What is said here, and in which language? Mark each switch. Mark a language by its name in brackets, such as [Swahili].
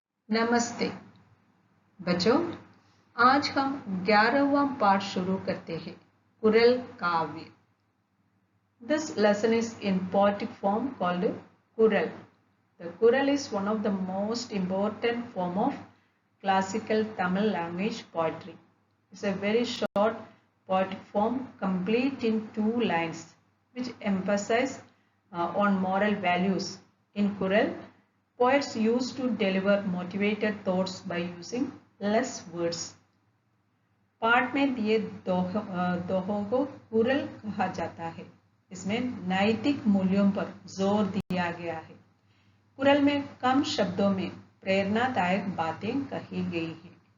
[Hindi] नमस्ते बच्चों, आज हम 11वां पाठ शुरू करते हैं। कुरल काव्य। [English] This lesson is in poetic form called Kural. The Kural is one of the most important form of classical Tamil language poetry. It's a very short poetic form complete in 2 lines which emphasize on moral values. In Kural, poets used to deliver motivated thoughts by using less words. [Hindi] पाठ में दिए दोहों को कुरल कहा जाता है। इसमें नैतिक मूल्यों पर जोर दिया गया है। कुरल में कम शब्दों में प्रेरणादायक बातें कही गई हैं।